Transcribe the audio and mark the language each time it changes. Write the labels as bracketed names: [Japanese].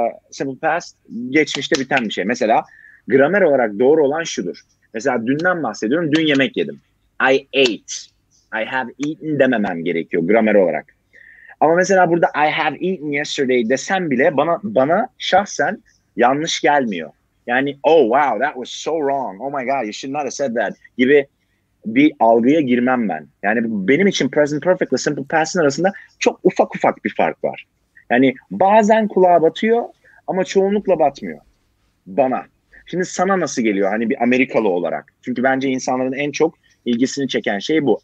[Turkish] Simple past geçmişte biten bir şey. Mesela gramer olarak doğru olan şudur. Mesela dünden bahsediyorum. Dün yemek yedim. [English] I ate. I have eaten [Turkish] dememem gerekiyor gramer olarak. Ama mesela burada [English] I have eaten yesterday [Turkish] desem bile bana şahsen yanlış gelmiyor. Yani [English] oh wow that was so wrong. Oh my god you should not have said that [Turkish] gibi bir algıya girmem ben. Yani benim için present perfect ile simple past'ın arasında çok ufak bir fark var. Yani bazen kulağa batıyor ama çoğunlukla batmıyor. Bana. Şimdi sana nasıl geliyor hani bir Amerikalı olarak? Çünkü bence insanların en çok ilgisini çeken şey bu.